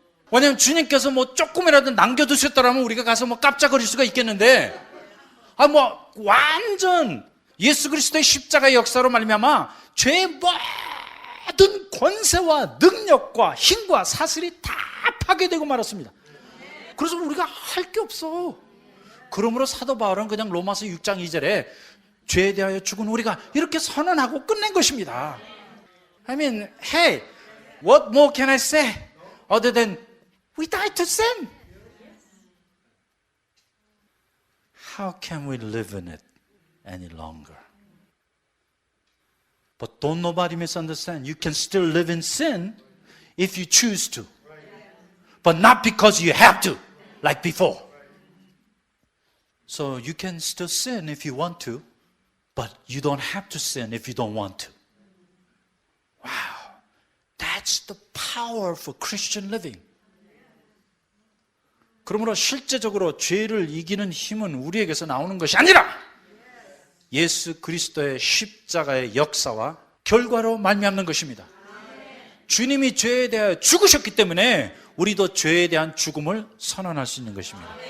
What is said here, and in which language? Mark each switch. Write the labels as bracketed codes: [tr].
[ko] 왜냐하면 주님께서 뭐 조금이라도 남겨두셨더라면 우리가 가서 뭐 깜짝거릴 수가 있겠는데 완전 예수 그리스도의 십자가의 역사로 말미암아 죄의 모든 권세와 능력과 힘과 사슬이 다 파괴되고 말았습니다. 그래서 우리가 할 게 없어. 그러므로 사도 바울은 그냥 로마서 6장 2절에 죄에 대하여 죽은 우리가 이렇게 선언하고 끝낸 것입니다. [en] I mean, hey, what more can I say other than we died to sin? How can we live in it any longer? But don't nobody misunderstand. You can still live in sin if you choose to. But not because you have to, like before. So you can still sin if you want to, but you don't have to sin if you don't want to. Wow. That's the power for Christian living. [ko] 그러므로 실제적으로 죄를 이기는 힘은 우리에게서 나오는 것이 아니라 예수 그리스도의 십자가의 역사와 결과로 말미암는 것입니다. 주님이 죄에 대하여 죽으셨기 때문에 우리도 죄에 대한 죽음을 선언할 수 있는 것입니다.